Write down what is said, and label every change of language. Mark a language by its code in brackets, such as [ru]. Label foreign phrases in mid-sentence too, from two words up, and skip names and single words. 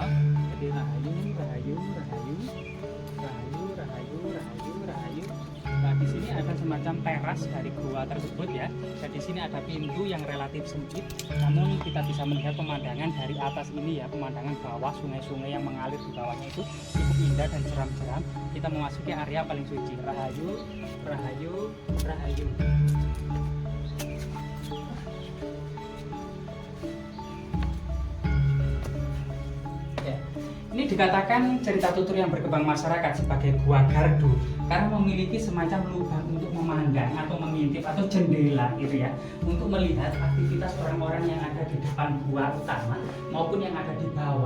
[id] Jadi rahayu, rahayu, rahayu, rahayu, rahayu, rahayu, rahayu. Nah, di sini ada semacam teras dari gua tersebut ya. Dan di sini ada pintu yang relatif sempit, namun kita bisa melihat pemandangan dari atas ini ya, pemandangan bawah, sungai-sungai yang mengalir di bawahnya itu cukup indah dan jeram-jeram. Kita memasuki area paling suci. Rahayu, rahayu, rahayu. Ini dikatakan cerita tutur yang berkembang masyarakat sebagai gua gardu karena memiliki semacam lubang untuk memandang atau mengintip atau jendela gitu ya, untuk melihat aktivitas orang-orang yang ada di depan gua utama maupun yang ada di bawah.